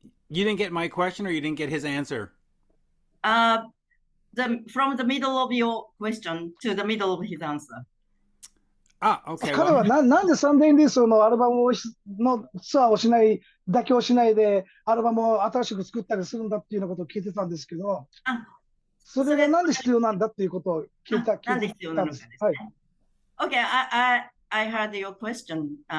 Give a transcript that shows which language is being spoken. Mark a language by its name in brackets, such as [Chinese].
[English] You didn't get my question, or you didn't get his answer? From the middle of your question to the middle of his answer. Okay. [Japanese] 彼はなんでサンデーインディースのアルバムのツアーをしない、妥協しないでアルバムを新しく作ったりするんだっていうようなことを聞いてたんですけど、それがなんで必要なんだっていうことを聞いたなんで必要なのかですね。はい。 [English] Okay, I heard your question.